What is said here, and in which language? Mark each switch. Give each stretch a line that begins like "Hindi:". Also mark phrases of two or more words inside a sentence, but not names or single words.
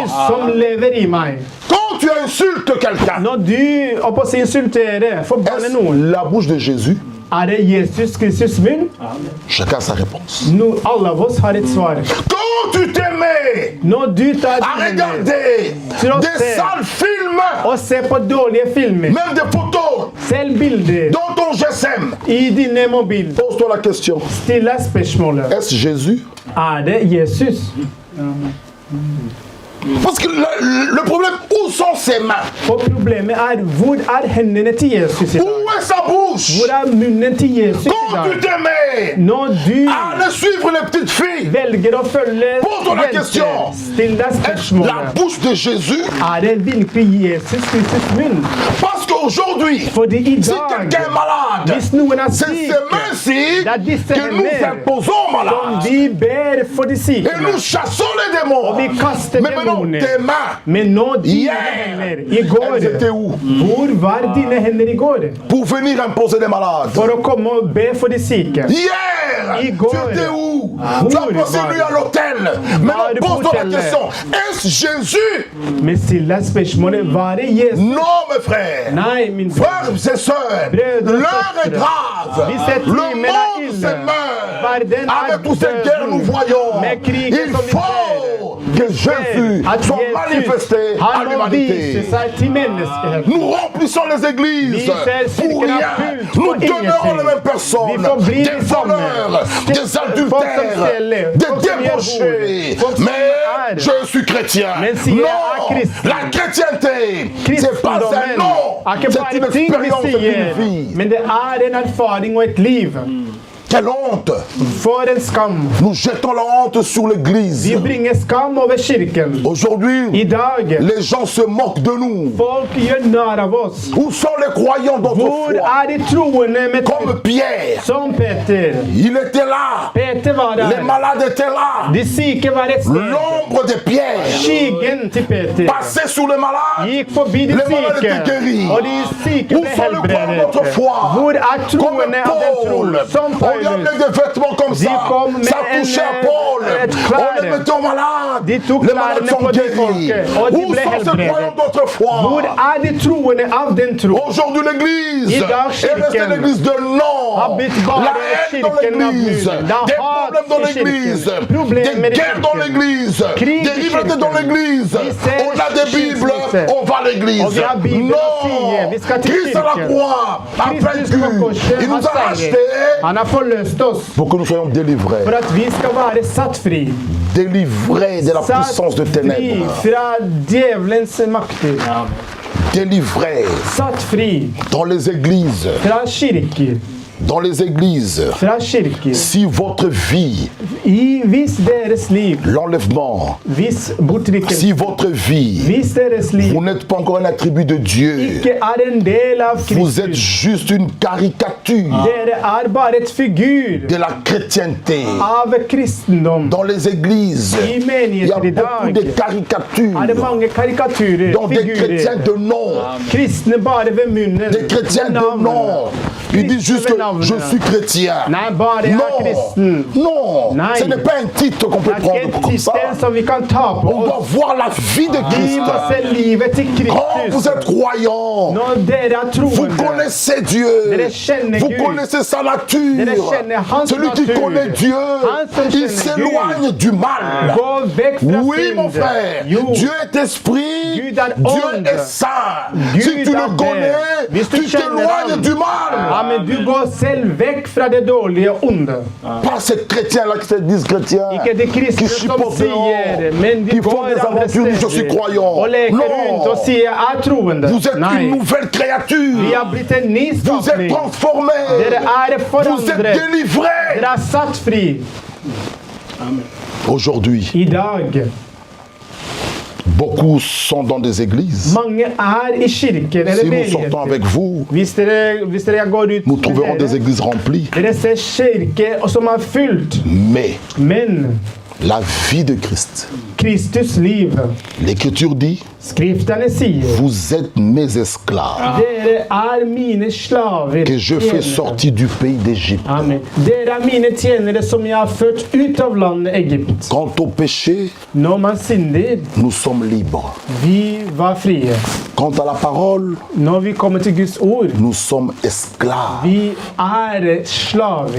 Norwegian: Kristus som lever i meg.
French: Quand tu insultes quelqu'un,
Norwegian: Når du oppå å si insulterer, forbanner noen,
French: est-ce la bouche de Jésus?
Norwegian: er det Jesus Kristus munn?
French: Chacun a sa réponse.
Norwegian: No, alle av oss har et svar.
French: Quand tu t'aimais
Norwegian: Når du tar
French: à
Norwegian: dine
French: regarder des sales films,
Norwegian: og ser på dårlige filmer,
French: même des photos
Norwegian: selv bilder
French: dans ton GSM,
Norwegian: i dine mobiler,
French: pose-toi la question.
Norwegian: stille spørsmålet.
French: Est-ce Jésus?
Norwegian: Er det Jesus?
French: Parce que le problème, où sont ses mains?
Norwegian: For problemet er, hvor er hendene til Jesus i dag?
French: Où est sa bouche?
Norwegian: Hvor er munnen til Jesus i
French: Quand tu
Norwegian: dag?
French: t'aimais
Norwegian: Når du
French: à suivre les petites filles,
Norwegian: velger å følge
French: Pose-toi la question.
Norwegian: still deg
French: est-ce la
Norwegian: spørsmålet.
French: bouche de Jésus?
Norwegian: Er det virkelig Jesus Kristus munn?
French: Parce qu'aujourd'hui,
Norwegian: Fordi i
French: si
Norwegian: dag,
French: quelqu'un est malade,
Norwegian: hvis noen er
French: c'est
Norwegian: syk,
French: ces mains-ci
Norwegian: det er disse
French: que nous
Norwegian: hender
French: imposons
Norwegian: som
French: malade.
Norwegian: vi ber for de syke.
French: Et nous chassons les démons.
Norwegian: Og vi kaster
French: Mais maintenant,
Norwegian: demoner.
French: tes mains,
Norwegian: Men nå dine
French: hier,
Norwegian: hender i går.
French: elles étaient où?
Norwegian: Hvor var dine hender i går?
French: Pour venir imposer des malades.
Norwegian: For å komme og be for de syke.
French: Hier,
Norwegian: Igor.
French: tu étais où? Où Tu as passé
Norwegian: var
French: une
Norwegian: du?
French: nuit à l'hôtel.
Norwegian: Var
French: Maintenant,
Norwegian: du
French: pose-toi
Norwegian: på
French: la
Norwegian: hotellet?
French: question. Est-ce Jésus?
Norwegian: Men still deg spørsmålet, var det Jesus?
French: Non, mes frères.
Norwegian: Nei, min bror.
French: Frères et sœurs,
Norwegian: Brødre og
French: l'heure est
Norwegian: søstre.
French: grave.
Norwegian: Vi ser
French: Le
Norwegian: timen er
French: monde
Norwegian: ille.
French: se meurt.
Norwegian: Verden er
French: Avec toutes ces guerres nous voyons,
Norwegian: Med krigen
French: il
Norwegian: som vi
French: faut
Norwegian: ser.
French: que Jésus soit manifesté à l'humanité. Nous remplissons les églises pour rien. Nous demeurons les mêmes personnes, des voleurs, des adultères, des débauchés. Mais je suis chrétien. Non, la chrétienté, c'est pas un nom, c'est une expérience d'une vie.
Norwegian: Men det en erfaring og et liv.
French: Quelle honte!
Norwegian: For en skam.
French: Nous jetons la honte sur l'église.
Norwegian: Vi bringer skam over kirken.
French: Aujourd'hui,
Norwegian: I dag,
French: les gens se moquent de nous.
Norwegian: folk gjør narr av oss.
French: Où sont les croyants
Norwegian: Hvor
French: d'autrefois?
Norwegian: de troende med
French: Comme Pierre,
Norwegian: som Peter?
French: il était là.
Norwegian: Peter var
French: Les
Norwegian: der.
French: malades étaient là.
Norwegian: De syke var et sted.
French: L'ombre de Pierre
Norwegian: Skyggen til Peter
French: passait sur les malades.
Norwegian: gikk forbi de
French: Les malades
Norwegian: syke,
French: étaient guéris.
Norwegian: og de syke
French: Où
Norwegian: ble
French: sont les croyants
Norwegian: helbredet.
French: d'autrefois?
Norwegian: Hvor
French: Comme
Norwegian: troende av den
French: Paul.
Norwegian: tro? Som
French: On lui
Norwegian: Paulus.
French: amenait des vêtements comme ça.
Norwegian: kom med
French: Ça touchait à Paul. On les mettait aux malades.
Norwegian: De tok
French: Les malades
Norwegian: klærne
French: sont
Norwegian: på de
French: guéris.
Norwegian: folket, og de
French: Où
Norwegian: ble
French: sont ces
Norwegian: helbredet.
French: croyants d'autrefois?
Norwegian: Hvor de troende av den tro?
French: Aujourd'hui, l'église
Norwegian: I dag
French: est restée
Norwegian: kirken
French: l'église de nom.
Norwegian: har blitt bare
French: La haine dans
Norwegian: kirken av
French: l'église.
Norwegian: Gud. Det er
French: Des
Norwegian: hat
French: problèmes dans
Norwegian: i
French: l'église.
Norwegian: kirken. Problemer
French: Des
Norwegian: i
French: guerres dans
Norwegian: kirken.
French: l'église.
Norwegian: Krig
French: Des
Norwegian: i
French: rivalités
Norwegian: kirken.
French: dans l'église.
Norwegian: Vi ser
French: On a des Bibles,
Norwegian: skilsmisse.
French: on va à l'église.
Norwegian: Og vi har Bibelen og sier, vi skal
French: Non.
Norwegian: til
French: Christ à la
Norwegian: kirken.
French: croix a
Norwegian: Kristus på
French: vaincu.
Norwegian: korset
French: Il
Norwegian: har
French: nous a
Norwegian: seiret.
French: rachetés
Norwegian: Han har forløst oss
French: pour que nous soyons délivrés.
Norwegian: for at vi skal være satt fri.
French: Délivrés de la puissance de
Norwegian: Satt fri
French: ténèbres.
Norwegian: fra djevelens makter.
French: Délivrés
Norwegian: Satt fri
French: dans les églises.
Norwegian: fra kirker.
French: Dans les églises.
Norwegian: Fra kirker.
French: Si votre vie,
Norwegian: Hvis deres liv,
French: l'enlèvement,
Norwegian: hvis bortrykkelsen,
French: si votre vie,
Norwegian: hvis deres liv
French: vous n'êtes pas encore un attribut de Dieu,
Norwegian: ikke en del av
French: vous êtes
Norwegian: Kristus,
French: juste une caricature
Norwegian: dere bare et figur
French: de la chrétienté.
Norwegian: av kristendom.
French: Dans les églises,
Norwegian: I
French: il y a
Norwegian: menigheter i
French: beaucoup de
Norwegian: dag
French: caricatures,
Norwegian: det mange karikaturer,
French: donc des chrétiens
Norwegian: figurer.
French: de nom,
Norwegian: Kristne bare ved munnen.
French: des chrétiens
Norwegian: ved
French: de
Norwegian: navnet.
French: nom. Ils disent juste que
Norwegian: Kristne ved
French: je
Norwegian: navnet.
French: suis chrétien.
Norwegian: Nei, bare jeg er kristen.
French: Non,
Norwegian: Nei.
French: ce n'est pas un titre qu'on peut
Norwegian: Det er
French: prendre
Norwegian: ikke en
French: comme ça.
Norwegian: tittel som vi kan ta på
French: On doit
Norwegian: oss.
French: voir la vie de
Norwegian: Vi
French: Christ.
Norwegian: må se livet til
French: Quand vous
Norwegian: Kristus.
French: êtes croyant,
Norwegian: Når dere er
French: vous
Norwegian: troende,
French: connaissez Dieu.
Norwegian: Dere kjenner
French: Vous
Norwegian: Gud.
French: connaissez sa
Norwegian: Dere
French: nature.
Norwegian: kjenner hans
French: Celui qui
Norwegian: natur.
French: connaît Dieu,
Norwegian: Han som
French: il
Norwegian: kjenner
French: s'éloigne du mal.
Norwegian: gå vekk fra
French: Oui, mon
Norwegian: synd.
French: frère.
Norwegian: Jo,
French: Dieu est esprit.
Norwegian: Gud er
French: Dieu
Norwegian: ånd.
French: est saint.
Norwegian: Gud
French: Si tu
Norwegian: er
French: le
Norwegian: det.
French: connais,
Norwegian: Hvis du
French: tu
Norwegian: kjenner
French: t'éloignes
Norwegian: ham.
French: du
Norwegian: Ja,
French: mal.
Norwegian: men du går selv vekk fra det dårlige og onde.
French: Pas ces chrétiens-là qui se disent chrétiens.
Norwegian: Ikke de
French: Qui
Norwegian: kristne som
French: chipotent
Norwegian: sier,
French: dehors.
Norwegian: men de
French: Qui font
Norwegian: går
French: des
Norwegian: andre
French: aventures. Je suis
Norwegian: steder
French: croyant.
Norwegian: og leker rundt og
French: Non.
Norwegian: sier 'jeg er troende'.
French: Vous êtes une
Norwegian: Nei,
French: nouvelle
Norwegian: vi
French: créature.
Norwegian: har blitt en ny
French: Vous êtes
Norwegian: skapning.
French: transformés.
Norwegian: Dere er
French: Vous êtes
Norwegian: forandret.
French: délivrés.
Norwegian: Dere er satt fri.
French: Aujourd'hui,
Norwegian: I dag,
French: beaucoup sont dans des églises.
Norwegian: mange er i kirker eller
French: Si nous sortons
Norwegian: menigheter.
French: avec vous,
Norwegian: Hvis dere går ut
French: nous
Norwegian: med
French: trouverons
Norwegian: dere,
French: des églises remplies.
Norwegian: dere ser kirker som er fylt,
French: Mais
Norwegian: men
French: la vie de Christ,
Norwegian: Kristus liv.
French: l'Écriture dit,
Norwegian: Skriftene sier,
French: vous êtes mes esclaves
Norwegian: dere er mine slaver.
French: que je fais
Norwegian: tjenere.
French: sortir du pays d'Égypte. Amen.
Norwegian: Dere er mine tjenere som jeg har ført ut av landet Egypt.
French: Quant au péché,
Norwegian: Når man synder,
French: nous sommes libres.
Norwegian: vi var frie.
French: Quant à la parole,
Norwegian: Når vi kommer til Guds ord,
French: nous sommes esclaves.
Norwegian: vi er slaver.